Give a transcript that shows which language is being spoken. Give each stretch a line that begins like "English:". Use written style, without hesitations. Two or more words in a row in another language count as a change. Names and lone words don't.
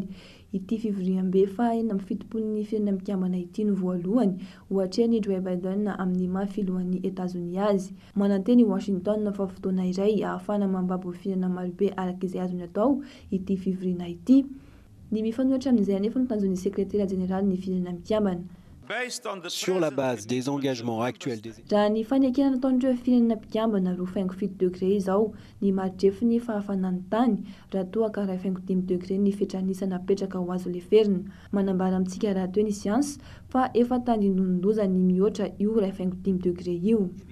Malagasy: Ity fivoriam-be fa 47 ny firenena mikambana ity no voalohany hoatrehan'ny Joe Biden amin'ny mahafilohan'ny Etats-Unis azy. Mananteny Washington fa fotoana iray ahafana mambabo firenena marobe araka izay azony atao ity fivoriana ity. Ny mifanohitra amin'izay anefa no tanjon'ny sekretera jeneraly ny firenena mikambana.
French: Sur la base des engagements actuels des
Malagasy: raha ny fanekena nataon'ireo firenena mpikambana 27 degré izao ny maridrefo ny fahafanan'ny tany raha toa ka 25 degré ny fetranisana apetraka ho azo leferina. Manambara amintsika raha toy ny siansa fa efa tandinonondoza ny mihoatra io 25 degré io.